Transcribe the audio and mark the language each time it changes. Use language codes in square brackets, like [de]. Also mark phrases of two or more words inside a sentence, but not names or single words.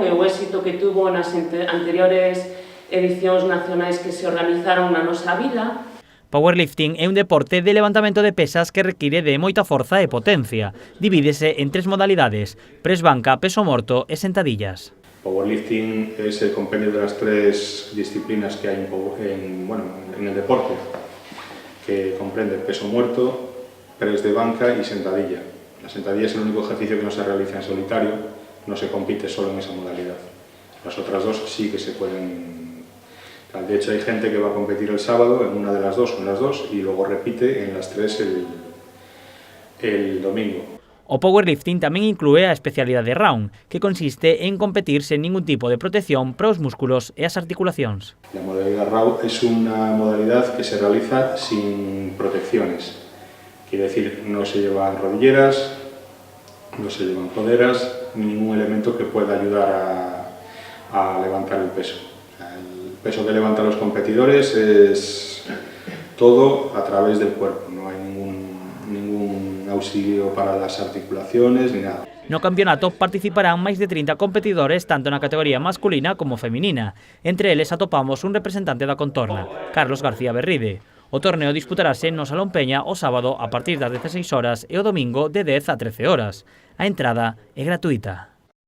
[gl] E o éxito que tuvo nas anteriores edicións nacionais que se organizaron na nosa vila. Powerlifting é un deporte de levantamento de pesas que require de moita forza e potencia. Divídese en tres modalidades: press banca, peso morto e sentadillas. [es] Powerlifting es el compendio de las tres disciplinas que hay en el deporte, que comprende peso muerto, press de banca y sentadilla. La sentadilla es el único ejercicio que no se realiza en solitario, no se compite solo en esa modalidad. Las otras dos sí que se pueden. De hecho, hay gente que va a competir el sábado en una de las dos, con las dos, y luego repite en las tres el domingo. [gl] O powerlifting tamén inclúe a especialidade round, que consiste en competir sen ningún tipo de protección para os músculos e as articulacións. [es] La modalidad round es una modalidad que se realiza sin protecciones. Quiere decir, no se llevan rodilleras, no se llevan coderas, ningún elemento que pueda ayudar a levantar el peso. El peso que levantan los competidores es todo a través del cuerpo, no hay ningún auxilio para las articulaciones ni nada. [gl] No campeonato participarán máis de 30 competidores tanto na categoría masculina como feminina. Entre eles atopamos un representante da contorna, Carlos García Berride. O torneo disputarase no Salón Peña o sábado a partir das 16 horas e o domingo de 10 a 13 horas. A entrada é gratuita.